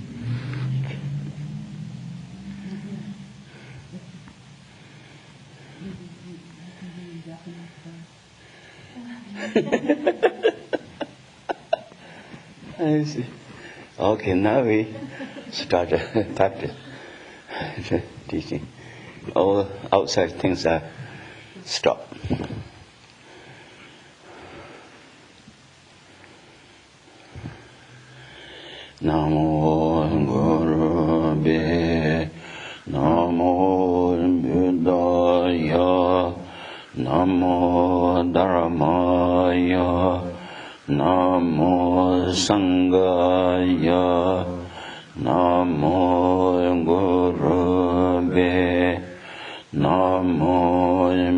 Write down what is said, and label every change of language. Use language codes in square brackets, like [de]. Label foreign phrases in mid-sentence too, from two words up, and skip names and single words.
[en] I see. Okay, now we start practice teaching. All outside things are stopped. [sa] Namo Guru Be Namo Buddhaya Namo Dharamaya Namo Sanghaya Namo Guru Be Namo